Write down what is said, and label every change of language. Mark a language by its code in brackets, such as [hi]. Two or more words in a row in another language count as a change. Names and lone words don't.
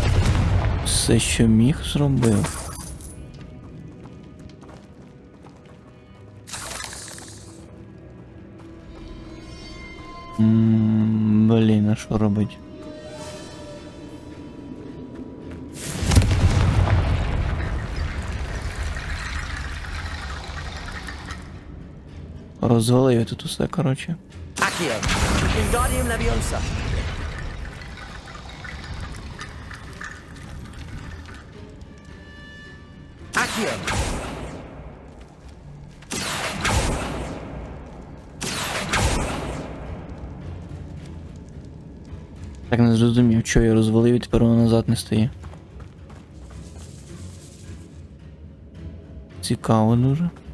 [uk] все, що міг, зробив. Блін, а що робить? Розвалив я тут усе, коротше. Accio! Wingardium Leviosa! Accio! Так не зрозумів, що я розвалив і тепер воно назад не стає. Цікаво дуже.